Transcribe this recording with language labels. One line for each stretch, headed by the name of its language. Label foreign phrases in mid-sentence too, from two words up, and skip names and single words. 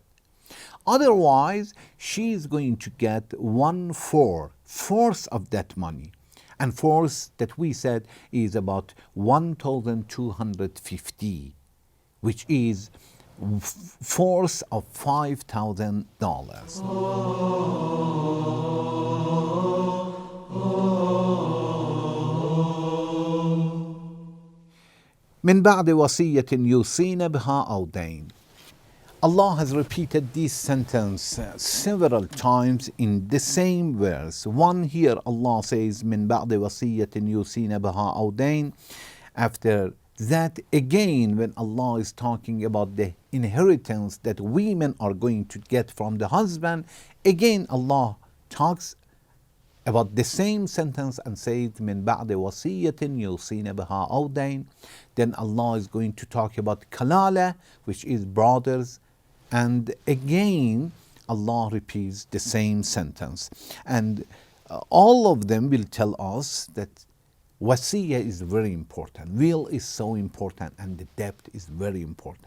English: Otherwise, she is going to get 1/4 of that money. And fourth that we said is about $1,250, which is fourth of $5,000.
Arabic: من بعد وصية يوصين بها أو دين.
English: Allah has repeated this sentence several times in the same verse. One here, Allah says,
Arabic: "من بعد وصية يوصين بها أو دين."
English: After that, again, when Allah is talking about the inheritance that women are going to get from the husband, again Allah talks about the same sentence and says,
Arabic: "من بعد وصية يوصين بها أو دين."
English: Then Allah is going to talk about kalala, which is brothers. And again, Allah repeats the same sentence. And all of them will tell us that wasiyah is very important. Will is so important, and the debt is very important.